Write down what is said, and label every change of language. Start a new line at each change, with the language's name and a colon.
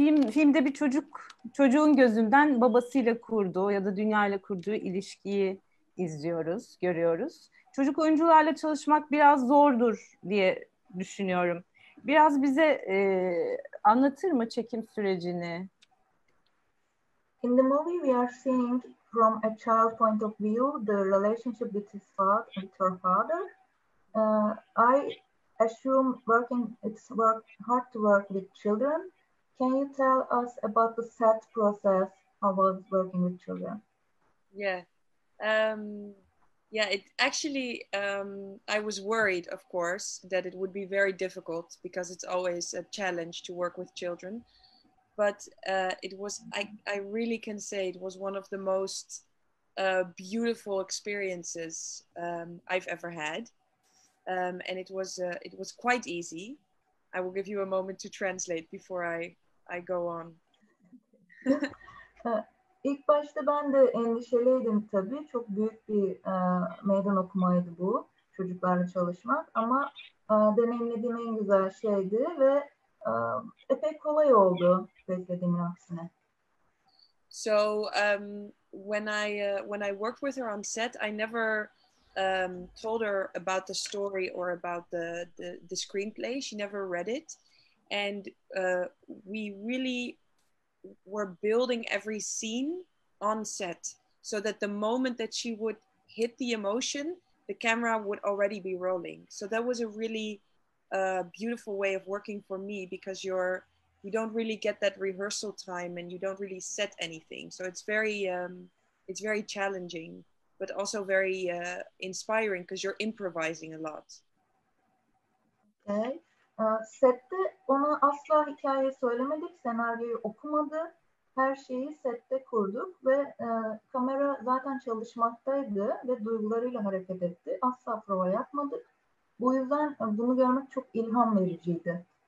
Turkish: Filmde bir çocuğun gözünden babasıyla kurduğu ya da dünyayla kurduğu ilişkiyi izliyoruz, görüyoruz. Çocuk oyuncularla çalışmak biraz zordur diye düşünüyorum. Biraz bize anlatır mı çekim sürecini?
English: In the movie we are seeing from a child point of view the relationship with his father and her father. I assume it's hard to work with children. Can you tell us about the set process? How was working with children? Yeah. It actually, I was worried, of course, that it would be very difficult because it's always a challenge to work with children. But I really can say it was one of the most beautiful experiences I've ever had. And it was quite easy. I will give you a moment to translate before I go on.
Turkish: İlk başta ben de endişeliydim tabii. Çok büyük bir meydan okumaydı bu, çocuklarla çalışmak. Ama deneyimlediğim en güzel şeydi ve epey kolay oldu beklediğimin aksine.
English: So when I worked with her on set, I never told her about the story or about the screenplay. She never read it, and we really were building every scene on set, so that the moment that she would hit the emotion, the camera would already be rolling. So that was a really beautiful way of working for me, because you don't really get that rehearsal time and you don't really set anything. So it's very challenging, but also very inspiring because you're improvising a lot. Okay.
Turkish: Sette ona asla hikaye söylemedik, senaryoyu okumadı. Her şeyi sette kurduk ve kamera zaten çalışmaktaydı ve duygularıyla hareket etti. Asla prova yapmadık. Bu yüzden bunu görmek çok ilham vericiydi.